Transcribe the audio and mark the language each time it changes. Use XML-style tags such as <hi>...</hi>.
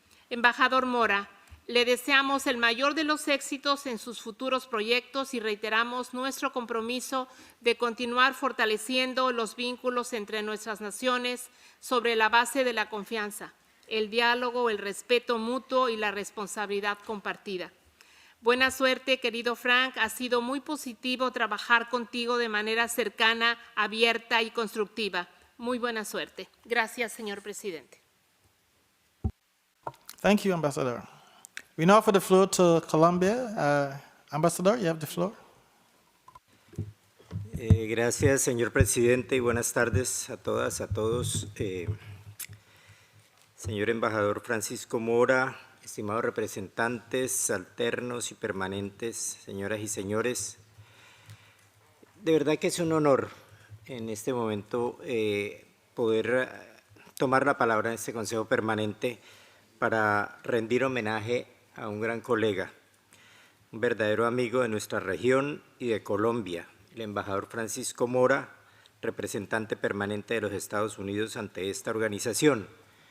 <es>Embajador Mora, le deseamos el mayor de los éxitos en sus futuros proyectos y reiteramos nuestro compromiso de continuar fortaleciendo los vínculos entre nuestras naciones sobre la base de la confianza, el diálogo, el respeto mutuo y la responsabilidad compartida. Buena suerte, querido Frank. Ha sido muy positivo trabajar contigo de manera cercana, abierta y constructiva. Muy buena suerte. Gracias, señor presidente.</es> <en>Thank you, Ambassador. We now offer the floor to Colombia. Ambassador, you have the floor.</en> <es>Gracias, señor presidente, y buenas tardes a todas, a todos. Señor embajador Francisco Mora, estimados representantes alternos y permanentes, señoras y señores, de verdad que es un honor en este momento poder tomar la palabra en este Consejo Permanente para rendir homenaje a un gran colega, un verdadero amigo de nuestra región y de Colombia, el embajador Francisco Mora, representante permanente de los Estados Unidos ante esta organización.</es>